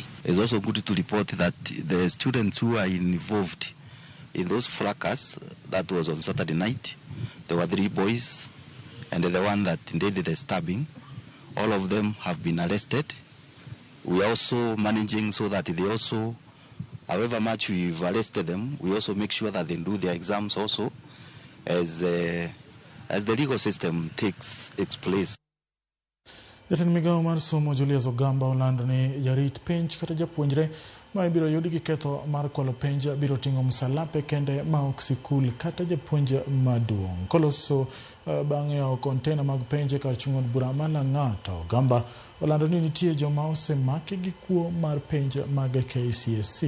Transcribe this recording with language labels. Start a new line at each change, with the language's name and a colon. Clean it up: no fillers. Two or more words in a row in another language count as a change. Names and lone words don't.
English: It's also good to report that the students who are involved in those fracas, that was on Saturday night, there were 3 boys, and the one that did the stabbing, all of them have been arrested. We are also managing so that they also, however much we've arrested them, we also make sure that they do their exams also as the legal system takes its place.
Luo (Kenya and Tanzania): Jatend migawo mar somo Julius Ogamba olando ni jarit penj kata japuonjre ma ibiro yudi gi ketho mar kwalo penj biro ting'o msalape kende ma ok sikul kata japuonj maduong'. Koloso bang'e yawo kontena mag penj kar chung' od bura ma Lang'ata, Ogamba olando ni nitie joma osemaki gi kuo mar penj mag KCSE.